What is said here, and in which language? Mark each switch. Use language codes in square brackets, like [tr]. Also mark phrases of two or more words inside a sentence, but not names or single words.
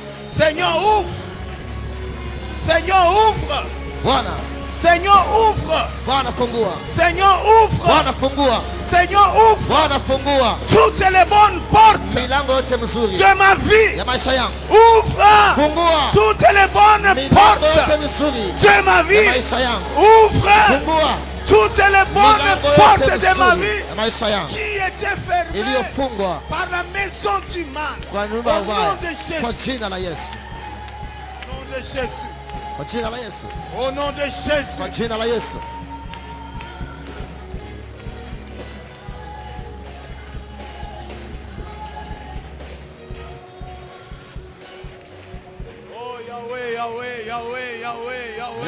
[fr] Seigneur, ouvre. Seigneur, ouvre. [sw] Bwana, [fr] Seigneur, ouvre. [sw] Bwana fungua. [fr] Seigneur, ouvre. [sw] Bwana fungua. [fr] Seigneur, ouvre [sw] Bwana fungua. [fr] toutes les bonnes portes [sw] Milango yote mizuri [fr] de ma vie. [sw] ya maisha yangu. [fr] Ouvre [sw] Fungua. [fr] toutes les bonnes [sw] Milango yote [fr] portes [sw] mizuri [fr] de ma [sw] ya [fr] vie. [sw] maisha yangu. [fr] Ouvre [sw] Fungua. [fr] toutes les bonnes [sw] Milango [fr] portes [sw] yote [fr] de ma [sw] mizuri [fr] vie [sw] ya maisha yangu [fr] qui étaient fermées [sw] iliyofungwa [fr] par la maison du mal. [sw] kwa nyumba ya [fr] Au nom [sw] ubaya, [fr] de Jésus. [sw] kwa jina la Yesu, [fr] Au nom de Jésus. [sw] kwa jina la Yesu, [fr] Au nom de Jésus. [sw] kwa jina la Yesu. Oh Yahweh, Yahweh, Yahweh, Yahweh, Yahweh.